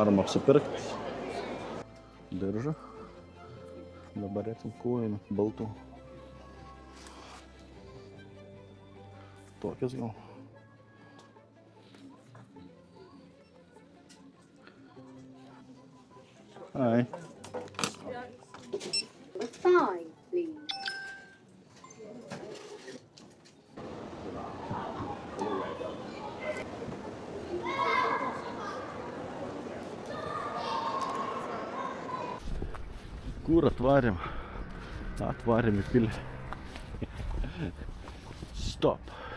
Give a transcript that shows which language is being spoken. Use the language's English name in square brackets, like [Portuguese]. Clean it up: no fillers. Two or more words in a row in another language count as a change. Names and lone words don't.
[Lithuanian] apsipirkti. Diržą. Dabar reikim kojinių, baltų. Tokias gal. Ai. [English] A thigh, please. [Lithuanian] Kur atvarėm? Atvarėm į pilį. Stop.